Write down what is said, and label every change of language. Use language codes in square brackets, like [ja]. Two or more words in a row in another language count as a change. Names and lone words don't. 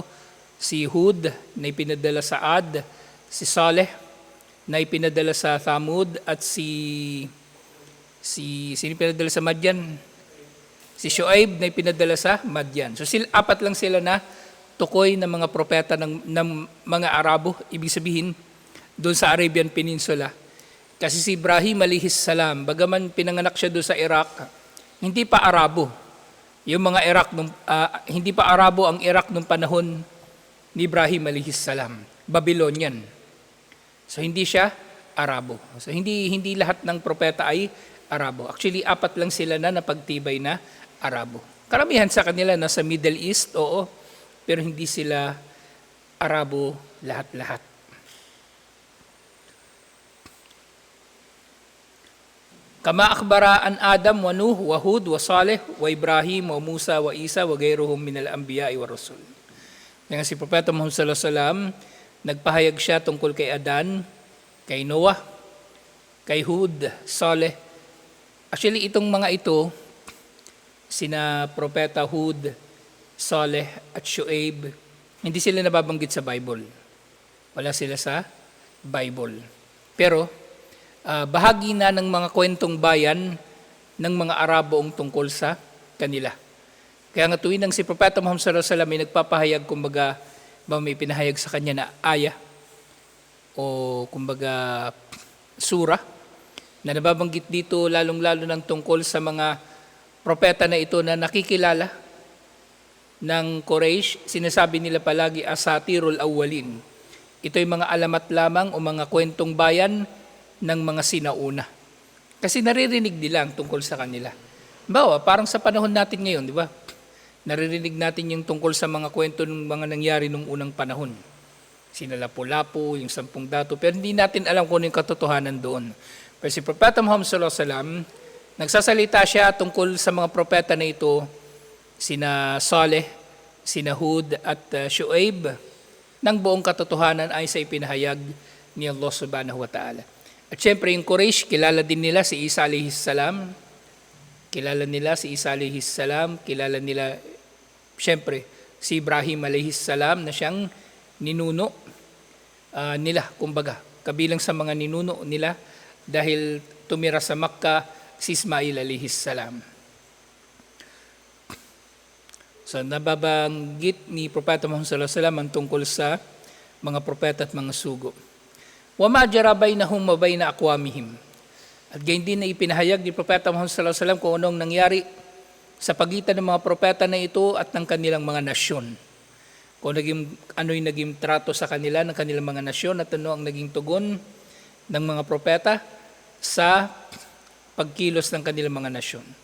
[tl] Si Hud na ipinadala sa Ad, si Saleh na ipinadala sa Thamud, at sino ipinadala sa Madyan? Si Shuaib na ipinadala sa Madyan. So apat lang sila na tukoy ng mga propeta ng mga Arabo, ibig sabihin doon sa Arabian Peninsula. Kasi si Ibrahim [ar] عليه السلام, [tl] bagaman pinanganak siya doon sa Iraq, hindi pa Arabo. Yung mga Iraq hindi pa Arabo ang Iraq nung panahon ni Ibrahim [ar] عليه السلام, [tl] Babylonian. So hindi siya Arabo. So hindi lahat ng propeta ay Arabo. Actually, apat lang sila na napagtibay na Arabo. Karamihan sa kanila nasa Middle East, oo, pero hindi sila Arabo lahat-lahat. [ar] كما أخبر عن آدم ونوح وهود وصالح وإبراهيم وموسى وعيسى وغيرهم من الأنبياء والرسل. [tl] Ngayon si Propeta Muhammad [ar] صلى الله عليه وسلم, [tl] nagpahayag siya tungkol kay Adan, kay Noah, kay Hud, Saleh. Actually, itong mga ito, sina Propeta Hud, Saleh at Shuaib, hindi sila nababanggit sa Bible. Wala sila sa Bible. Pero bahagi na ng mga kwentong bayan ng mga Arabo ang tungkol sa kanila. Kaya nga tuwing si Propeta Muhammad [ar] صلى الله عليه وسلم [tl] ay nagpapahayag, kumbaga may pinahayag sa kanya na aya o kumbaga sura na nababanggit dito, lalong-lalo ng tungkol sa mga propeta na ito na nakikilala ng Quraysh. Sinasabi nila palagi [ar] أساطير الأولين. [tl] Ito'y mga alamat lamang o mga kwentong bayan ng mga sinauna. Kasi naririnig nila ang tungkol sa kanila. Bawa, parang sa panahon natin ngayon, di ba? Naririnig natin yung tungkol sa mga kwento ng mga nangyari nung unang panahon. Sina Lapu-Lapu, yung 10 dato, pero hindi natin alam kung ano yung katotohanan doon. Pero si Propeta Muhammad [ar] صلى الله عليه وسلم, [tl] nagsasalita siya tungkol sa mga propeta na ito, sina Saleh, sina Hud at Shuaib, ng buong katotohanan ay sa ipinahayag ni Allah [ar] سبحانه وتعالى. [tl] At syempre yung Quraysh, kilala din nila si Isa [ar] عليه السلام. [tl] Kilala nila si Isa [ar] عليه السلام. [tl] Kilala nila, syempre, si Ibrahim [ar] عليه السلام [tl] na siyang ninuno nila. Kumbaga, kabilang sa mga ninuno nila dahil tumira sa Makkah si Ismail [ar] عليه السلام. [tl] So, nababanggit ni Propeta Muhammad [ar] صلى الله عليه وسلم [tl] ang tungkol sa mga propeta at mga sugo. [ar] وَمَا جَرَى بَيْنَهُمْ وَبَيْنَ أَقْوَامِهِمْ. [tl] At gayon din na ipinahayag ni Propeta Muhammad [ar] صلى الله عليه وسلم [tl] kung anong nangyari sa pagitan ng mga propeta na ito at ng kanilang mga nasyon. Kung ano yung naging trato sa kanila ng kanilang mga nasyon at ano ang naging tugon ng mga propeta sa pagkilos ng kanilang mga nasyon.